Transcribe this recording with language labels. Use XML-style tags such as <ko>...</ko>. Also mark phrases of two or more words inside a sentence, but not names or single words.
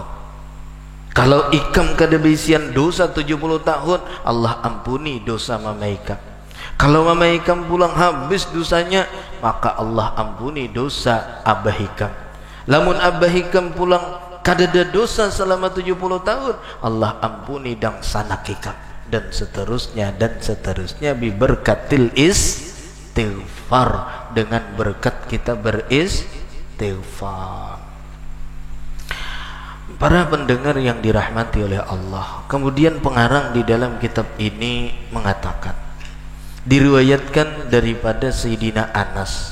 <bjn>Kalau ikam kedebisian dosa 70 tahun, Allah ampuni dosa mama ikam. Kalau mama ikam pulang habis dosanya, maka Allah ampuni dosa abah ikam. Lamun abah ikam pulang kadada dosa selama 70 tahun, Allah ampuni dang sanak ikam,</bjn> <id>dan seterusnya dan seterusnya,</id> <ar>bi berkatil istighfar,</ar> <id>dengan berkat kita beristighfar. Para pendengar yang dirahmati oleh Allah, kemudian pengarang di dalam kitab ini mengatakan, diriwayatkan daripada Sayyidina Anas.</id>